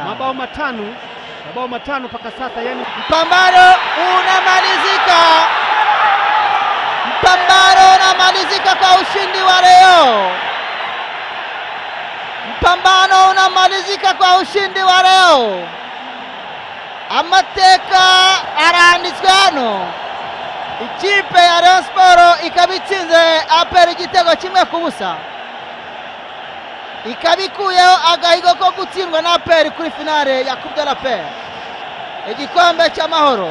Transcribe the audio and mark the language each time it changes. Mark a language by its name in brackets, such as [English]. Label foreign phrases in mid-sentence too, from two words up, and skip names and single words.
[Swahili] Mabao matano mpaka sasa, yani mpambano unamalizika. Mpambano unamalizika kwa ushindi wa leo. Mpambano unamalizika kwa ushindi wa leo. [Kinyarwanda] Amateka aranditswano. Ikipe ya Rayon Sport ikabitsinze APR igitego kimwe ku busa. Ikabikuyeho agahigo ko gutsindwa na APR kuri finale ya Coupe de la Paix, igikombe cy'amahoro.